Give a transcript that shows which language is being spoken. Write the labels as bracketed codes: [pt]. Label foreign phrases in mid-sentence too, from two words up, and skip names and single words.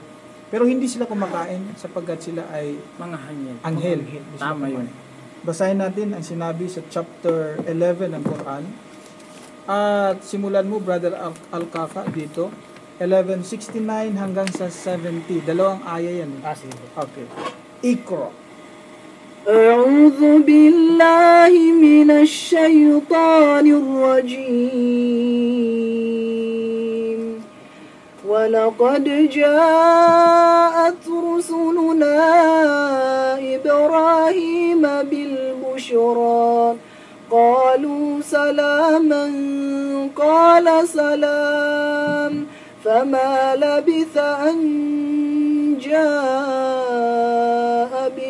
[tl] Pero hindi sila kumakain sapagkat sila ay Mga hanyel. anghel. Tama yun. Basahin natin ang sinabi sa chapter 11 ng Quran. At simulan mo, Brother Al-Kafa, dito. 11:69 hanggang sa 70. Dalawang aya yan. Sige, bro. Okay. Ikra. [ar] أعوذ بالله من الشيطان الرجيم ولقد جاءت رسلنا إبراهيم بالبشرى قالوا سلاما قال سلام فما لبث أن جاء